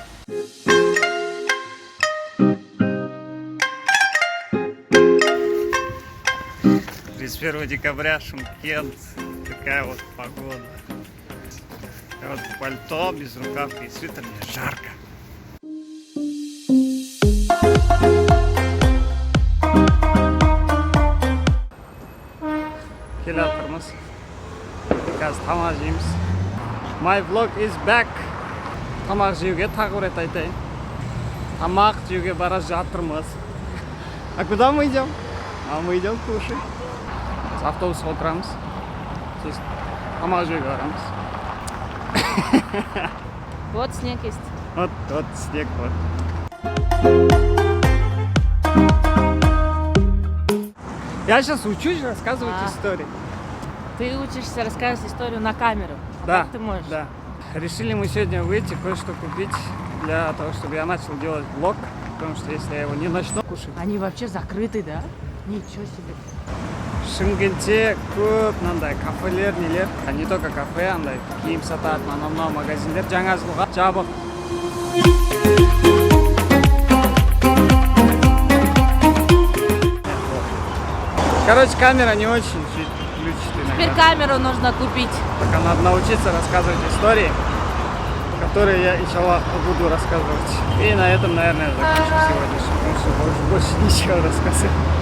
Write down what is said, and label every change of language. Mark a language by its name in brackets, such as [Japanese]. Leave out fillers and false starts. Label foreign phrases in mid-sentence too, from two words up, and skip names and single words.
[Russian] 31 декабря, Шымкент. Такая вот погода. И вот пальто, без рукавки и свитер, мне жарко. [Kazakh] Келатырмыз. Қазір тамақ жейміз. [English] My vlog is back. [Kazakh] Тамақ жеуге тағы бір рет айтайын. Тамақ жеуге бара жатырмыз. [Russian] А куда мы идем? А мы идем кушать. [Kazakh] Автобусқа отырамыз. Сосын тамақ жеуге барамыз. [Russian] Вот снег есть. Вот снег вот. Я сейчас учусь рассказывать истории. Ты учишься рассказывать историю на камеру. Да, как ты можешь? да. Решили мы сегодня выйти, кое-что купить для того, чтобы я начал делать влог. Потому что если я его не начну кушать... Они вообще закрыты, да? Ничего себе. [Kazakh] Шымкентте көп мынандай кафелер, нелер. [Russian] Не только [Kazakh] кафе, андай киім сататын анау магазиндер жаңа жылға жабық. [Russian] Короче, камера не очень включит иногда. Теперь камеру нужно купить. Пока надо научиться рассказывать истории, которые я, иншаллах, буду рассказывать. И на этом, наверное, закончу сегодняшний, потому что больше ничего рассказать.